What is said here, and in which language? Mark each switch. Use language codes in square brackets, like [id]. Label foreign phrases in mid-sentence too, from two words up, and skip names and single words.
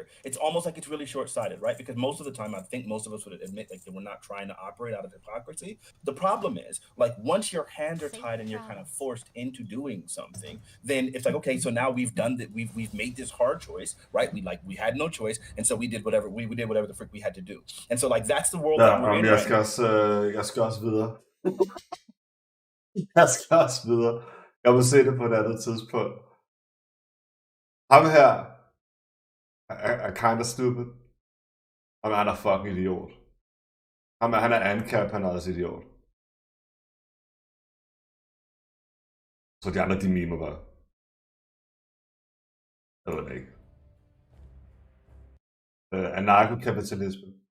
[en] It's almost like it's really short-sighted, right? Because most of the time, I think most of us would admit like that we're not trying to operate out of hypocrisy. The problem is, like, once your hands are tied and you're kind of forced into doing something, then it's like, okay, so now we've done that. We've made this hard choice, right? We had no choice, and so we did whatever we did whatever the frick we had to do. And so like that's the world that we're in. [da] Jeg skal også videre. Jeg skal også videre. Jeg må se det på et andet tidspunkt. Ham her er [en] kind of stupid. [da] Han er fucking idiot. Han er ANCAP, han er også idiot. Så de andre, de mimer bare. Jeg ved det ikke. Anarkokapitalisme.